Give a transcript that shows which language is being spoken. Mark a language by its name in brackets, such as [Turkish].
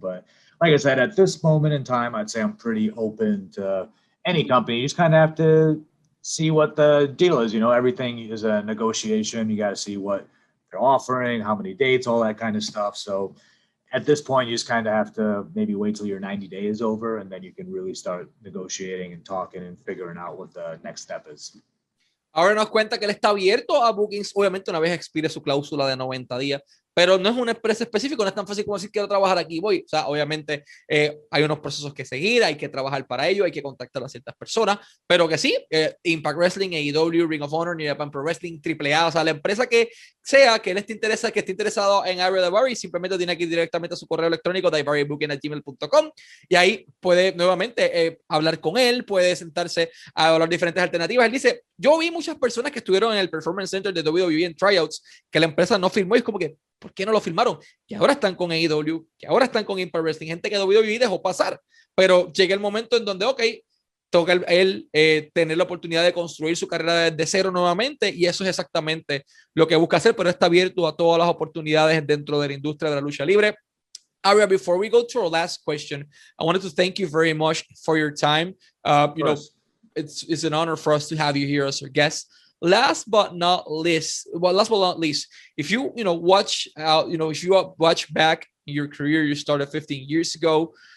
[English] But like I said, at this moment in time, I'd say I'm pretty open to any company. You just kind of have to see what the deal is. You know, everything is a negotiation. You got to see what they're offering, how many dates, all that kind of stuff. So at this point, you just kind of have to maybe wait till your 90 days is over, and then you can really start negotiating and talking and figuring out what the next step is. [Spanish] Ahora nos cuenta que él está abierto a bookings, obviamente una vez expire su cláusula de 90 días, pero no es una empresa específica, no es tan fácil como decir quiero trabajar aquí, voy. O sea, obviamente hay unos procesos que seguir, hay que trabajar para ello, hay que contactar a ciertas personas, pero que sí, Impact Wrestling, AEW, Ring of Honor, New Japan Pro Wrestling, AAA, o sea, la empresa que sea, que él esté interesado en Ariya Daivari, simplemente tiene que ir directamente a su correo electrónico, daivaribooking@gmail.com, y ahí puede nuevamente hablar con él, puede sentarse a hablar diferentes alternativas. Él dice, yo vi muchas personas que estuvieron en el Performance Center de WWE en tryouts, que la empresa no firmó, y es como que, ¿por qué no lo firmaron? Que ahora están con AEW, que ahora están con Impact Wrestling, gente que WWE dejó pasar, pero llega el momento en donde, ok, toca él tener la oportunidad de construir su carrera desde cero nuevamente, y eso es exactamente lo que busca hacer, pero está abierto a todas las oportunidades dentro de la industria de la lucha libre. [English] Ariya, before we go to our last question, I wanted to thank you very much for your time. You know, it's an honor for us to have you here as our guest. last but not least, if you watch out, if you watch back your career, you started 15 years ago.